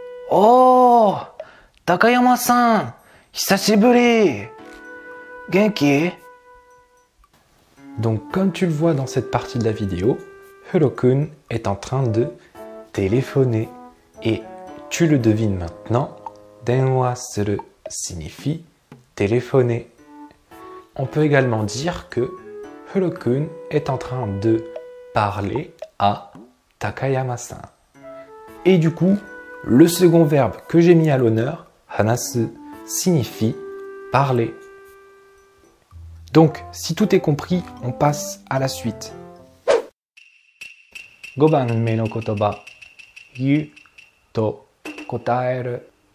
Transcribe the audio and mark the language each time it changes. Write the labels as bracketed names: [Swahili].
[Japanese] おー、高山さん、久しぶり。 Genki. [French] Donc comme tu le vois dans cette partie de la vidéo, Furo-kun est en train de téléphoner. Et tu le devines maintenant, 電話する signifie téléphoner. On peut également dire que Furo-kun est en train de parler à Takayama-san. Et du coup, le second verbe que j'ai mis à l'honneur, hanasu, signifie parler. Donc, si tout est compris, on passe à la suite. [Japanese] 5番目の言葉、言うと答える。